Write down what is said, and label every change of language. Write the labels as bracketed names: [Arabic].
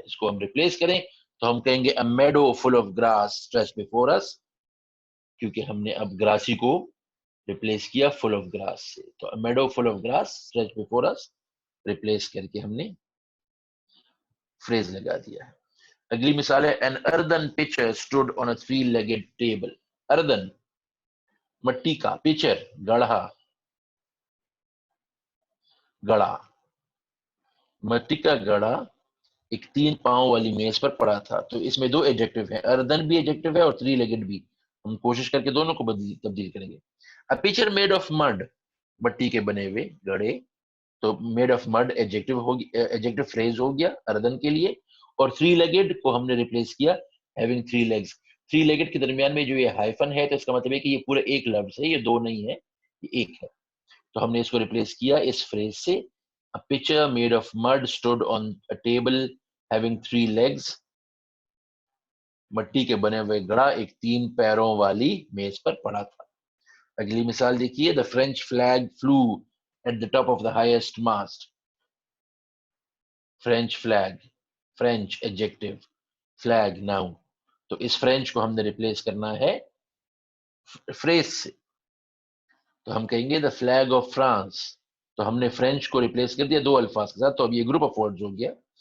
[Urdu] اس کو ہم ریپلیس کریں تو ہم کہیں گے [English] a meadow full of grass stretched before us, [Urdu] کیونکہ ہم نے اب گراسی کو ریپلیس کیا فل آف گراس سے. تو [English] a meadow full of grass stretched before us [Urdu] replace کر کے ہم نے فریز لگا دیا ہے. اگلی مثال ہے [English] an earthen pitcher stood on a three-legged table. [Urdu] earthen مٹی کا, pitcher گڑھا, گڑھا, مٹی کا گڑھا ایک 3 پاؤں والی میز پر پڑا تھا. تو اس میں 2 ایڈجیکٹو ہیں, earthen بھی ایڈجیکٹو ہے اور 3-legged بھی. ہم کوشش کر کے دونوں کو تبدیل کریں گے. [English] a pitcher made of mud, [Urdu] مٹی کے بنے ہوئے گڑھے, تو made of mud ایڈجیکٹو ہوگی, ایڈجیکٹو فریز ہو گیا earthen کے لیے, اور 3-legged کو ہم نے ریپلیس کیا [English] having 3 legs. [Urdu] 3-legged کے درمیان میں جو یہ ہائفن ہے تو اس کا مطلب ہے کہ یہ پورا ایک لفظ ہے, یہ 2 نہیں ہے, یہ ایک ہے. تو ہم نے اس کو ریپلیس کیا اس فریز سے [English] a pitcher made of mud stood on a table having 3 legs, [Urdu] مٹی کے بنے ہوئے گڑھا ایک 3 پیروں والی میز پر پڑا تھا. اگلی مثال دیکھیے, [English] the French flag flew at the top of the highest mast. French flag, French adjective, flag noun. [Urdu] تو اس فرینچ کو ہم نے ریپلیس کرنا ہے فریز سے, تو ہم کہیں گے [English] the flag of France. [Urdu] تو ہم نے فرینچ کو ریپلیس کر دیا 2 الفاظ کے ساتھ, تو اب یہ گروپ آف ورڈز ہو گیا.